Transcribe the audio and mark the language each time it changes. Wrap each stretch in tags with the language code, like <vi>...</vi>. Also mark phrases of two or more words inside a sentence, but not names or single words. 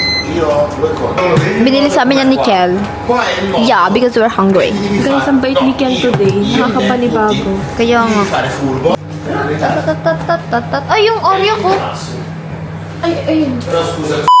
<tl>Binili sa amin yan ni Kel.</tl> <en>Yeah, because we're hungry.</en> <tl>Guys, ang bait ni Ken today. Nakakapanibago. Kaya nga.</tl> <it>fare furbo. Tatatatatatatat.</it> <tl>Ay, yung Oreo ko. Ay, ayun.</tl> <it>Però scusa.</it>